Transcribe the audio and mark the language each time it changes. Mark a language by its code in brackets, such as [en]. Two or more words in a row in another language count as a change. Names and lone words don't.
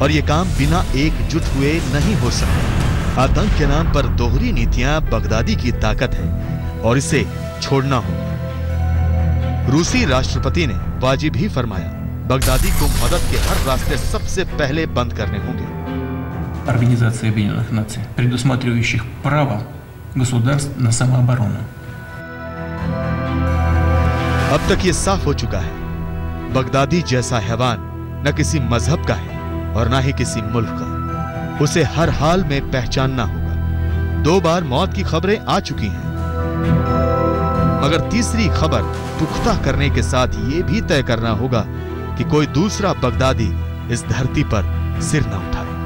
[hi] और ये काम बिना एकजुट हुए नहीं हो सकता। आतंक के नाम पर दोहरी नीतियां बगदादी की ताकत है और इसे छोड़ना होगा। रूसी राष्ट्रपति ने वाजिब ही फरमाया, बगदादी को मदद के हर रास्ते सबसे पहले बंद करने होंगे। [ru] Организация Объединенных Наций, предусматривающих право государств на самооборону. [hi] अब तक ये साफ हो चुका है, बगदादी जैसा हैवान न किसी मजहब का है और न ही किसी मुल्क का। उसे हर हाल में पहचानना होगा। 2 बार मौत की खबरें आ चुकी हैं, मगर तीसरी खबर पुख्ता करने के साथ ये भी तय करना होगा कि कोई दूसरा बगदादी इस धरती पर सिर न उठाए।